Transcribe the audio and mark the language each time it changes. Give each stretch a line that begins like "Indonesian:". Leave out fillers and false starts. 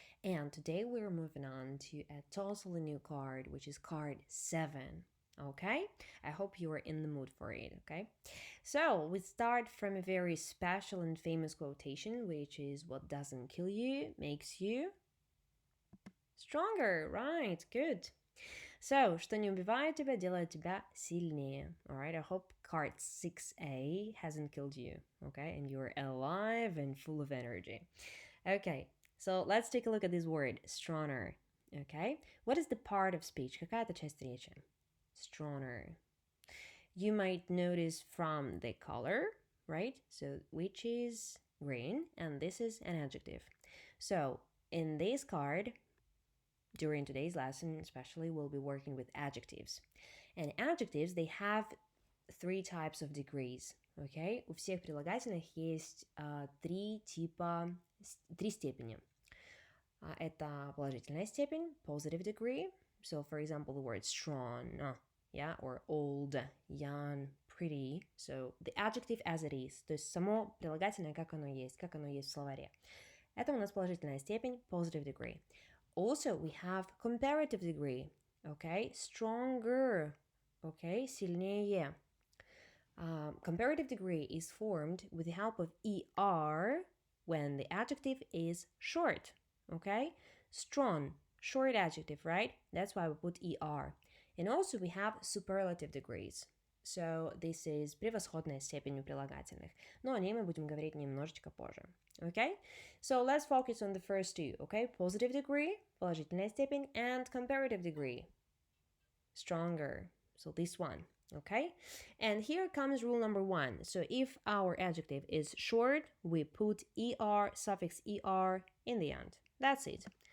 English: And today we're moving on to a totally new card, which is card 7. Okay? I hope you are in the mood for it, okay? So, we start from a very special and famous quotation, which is what doesn't kill you makes you stronger. Right, good.
Russian: So, что не убивает тебя, делает тебя сильнее.
English: Alright, I hope card 6A hasn't killed you, okay? And you're alive and full of energy. Okay, so let's take a look at this word, stronger. Okay, what is the part of speech?
Russian: Какая это часть речи? Stronger.
English: You might notice from the color, right? So, which is green, and this is an adjective. So, in this card, during today's lesson, especially, we'll be working with adjectives. And adjectives, they have three types of degrees. Okay?
Russian: У всех прилагательных есть три степени. Это положительная степень,
English: positive degree. So, for example, the word strong, yeah, or old, young, pretty. So, the adjective as it is.
Russian: То есть само прилагательное, как оно есть в словаре. Это у нас положительная степень,
English: positive degree. Also, we have comparative degree, okay? Stronger, okay? Сильнее. Comparative degree is formed with the help of er when the adjective is short, okay? Strong, short adjective, right? That's why we put er. And also we have superlative degrees. So this is
Russian: превосходная степень у прилагательных. Но о ней мы будем говорить немножечко позже.
English: Okay? So let's focus on the first two, okay? Positive degree,
Russian: положительная степень,
English: and comparative degree, stronger. So this one, okay? And here comes rule number 1. So if our adjective is short, we put er, suffix er in the end. That's it.